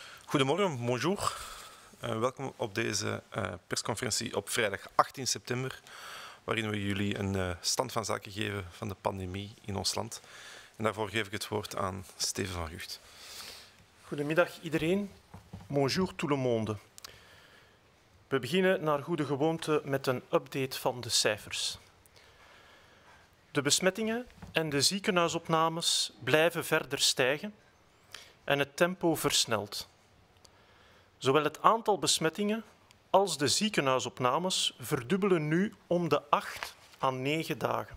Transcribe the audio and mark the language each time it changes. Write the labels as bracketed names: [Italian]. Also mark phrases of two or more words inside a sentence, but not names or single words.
[Dutch] Goedemorgen, bonjour. Welkom op deze persconferentie op vrijdag 18 september, waarin we jullie een stand van zaken geven van de pandemie in ons land. En daarvoor geef ik het woord aan Steven van Gucht. Goedemiddag iedereen. [French] Bonjour tout le monde. [Dutch] We beginnen naar goede gewoonte met een update van de cijfers. De besmettingen en de ziekenhuisopnames blijven verder stijgen en het tempo versnelt. Zowel het aantal besmettingen als de ziekenhuisopnames verdubbelen nu om de 8 à 9 dagen.